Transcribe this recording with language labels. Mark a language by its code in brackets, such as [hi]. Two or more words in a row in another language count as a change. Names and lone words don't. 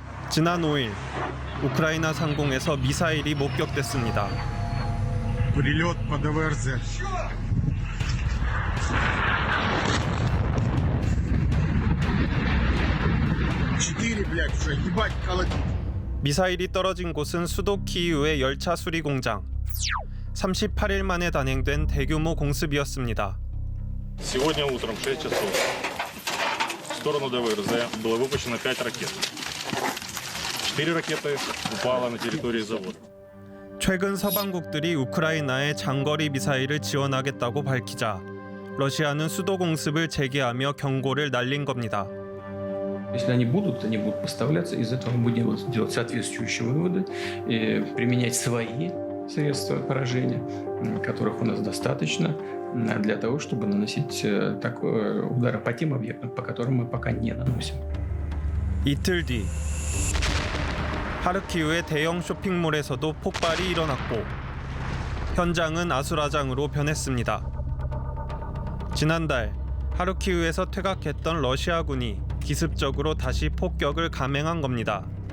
[ko] 지난 5일 우크라이나 상공에서 미사일이 목격됐습니다. [ru] Прилет по ДВРЗ. Четыре, блядь, уже ебать колотить. [ko] 미사일이 떨어진 곳은 수도 키이우의 열차 수리 공장. 38일 만에 단행된 대규모 공습이었습니다. [ru] Сегодня утром 6 часов в сторону ДВРЗ было выпущено 5 ракет. 4 ракеты упало на территории завода. [ko] 최근 서방국들이 우크라이나에 장거리 미사일을 지원하겠다고 밝히자 러시아는 수도 공습을 재개하며 경고를 날린 겁니다. [ru] Если они будут поставляться, из этого мы будем делать соответствующие выводы, и применять свои средства поражения, которых у нас достаточно, для того, чтобы наносить удары по тем объектам, по которым мы пока не наносим. [ko] 이틀 뒤 하르키우의 대형 쇼핑몰에서도 폭발이 일어났고 현장은 아수라장으로 변했습니다. 지난달 하르키우에서 퇴각했던 러시아군이 기습적으로 다시 폭격을 감행한 겁니다.